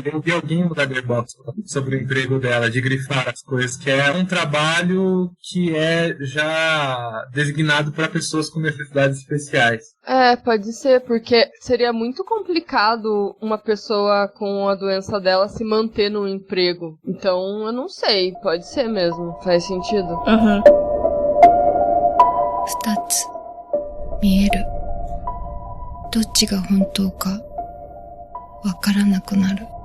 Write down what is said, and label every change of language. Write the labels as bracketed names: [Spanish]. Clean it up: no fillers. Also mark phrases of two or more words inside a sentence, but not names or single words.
[Portuguese] Eu vi alguém no Letterboxd sobre o emprego dela, de grifar as coisas, que é um trabalho que é já designado para pessoas com necessidades especiais. Pode ser, porque seria muito complicado uma pessoa com a doença dela se manter num emprego. Então, eu não sei, pode ser mesmo, faz sentido. Uhum. [Japanese] 2 つ見える。どっちが本当かわからなくなる。